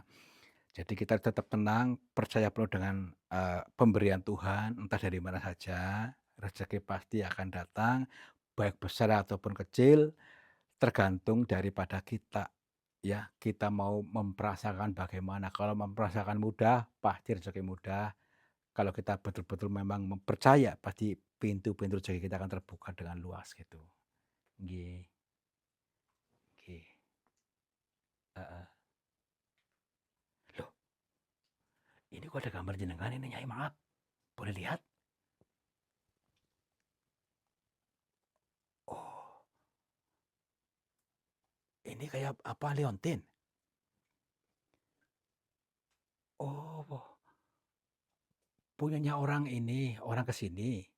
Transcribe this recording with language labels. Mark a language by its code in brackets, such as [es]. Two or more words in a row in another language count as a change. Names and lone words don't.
[id] Jadi kita tetap tenang, percaya penuh dengan, pemberian Tuhan, entah dari mana saja, rezeki pasti akan datang, baik besar ataupun kecil, tergantung daripada kita, ya. Kita mau memperasakan bagaimana, kalau memperasakan mudah, pasti rezeki mudah. Kalau kita betul-betul memang percaya, pasti pintu-pintu rezeki kita akan terbuka dengan luas gitu. [jv] Nggih nggih, heeh. [id] Loh, ini kok ada gambar jenengan ini Nyai, maaf? Boleh lihat? Oh, ini kayak apa, liontin? Oh, punyanya orang ini, orang ke sini.